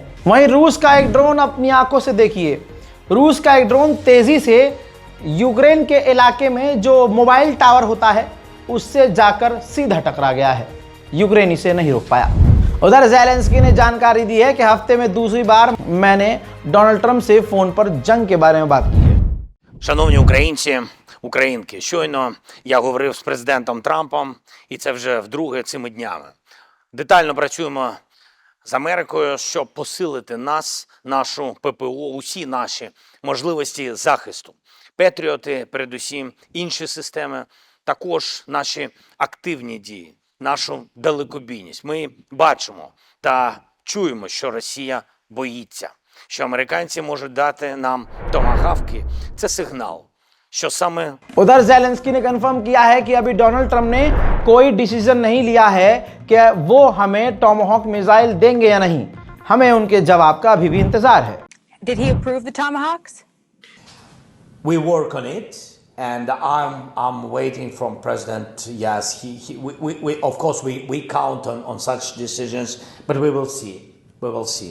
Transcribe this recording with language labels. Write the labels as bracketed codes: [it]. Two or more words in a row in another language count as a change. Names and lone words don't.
[hi] वहीं रूस का एक ड्रोन, अपनी आंखों से देखिए, रूस का एक ड्रोन तेजी से यूक्रेन के इलाके में जो मोबाइल टावर होता है उससे जाकर सीधा टकरा गया है। यूक्रेन इसे नहीं रोक पाया। उधर ज़ेलेंस्की ने जानकारी दी है कि हफ्ते में दूसरी बार मैंने डोनाल्ड ट्रंप से फोन पर जंग के बारे में बात की है। [uk] Шановні українці, українки, щойно я говорив з президентом Трампом, і це вже вдруге цими днями. Детально працюємо з Америкою, щоб посилити нас, нашу ППО, усі наші можливості захисту. Петріоти, передусім, інші системи, також наші активні дії, нашу далекобійність. Ми бачимо та чуємо, що Росія боїться, що американці можуть дати нам томагавки. Це сигнал, що саме... [hi] उधर ज़ेलेंस्की ने कंफर्म किया है कि अभी डोनाल्ड ट्रंप ने कोई डिसीजन नहीं लिया है कि वो हमें [en] Tomahawk missile [hi] देंगे या नहीं। हमें उनके जवाब का अभी भी इंतजार है। [en] Did he approve the tomahawks? We work on it, and I'm waiting from President. Yes, we of course we count on such decisions, but we will see. We will see.